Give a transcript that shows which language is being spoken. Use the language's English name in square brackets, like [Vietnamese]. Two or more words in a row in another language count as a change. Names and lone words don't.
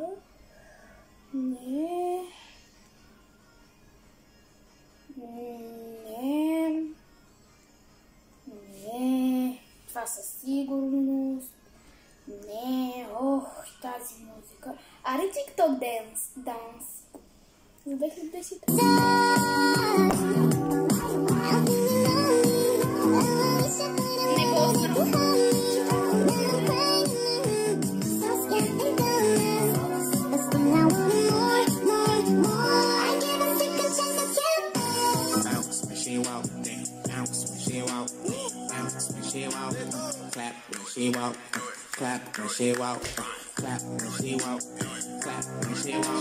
[Bulgarian] Не... Това със сигурност. Не, тази музика. Аре TikTok данс. За 2010. Не го знам. [English] Clap when she walk, clap when she walk, clap when she walk, clap when she walk.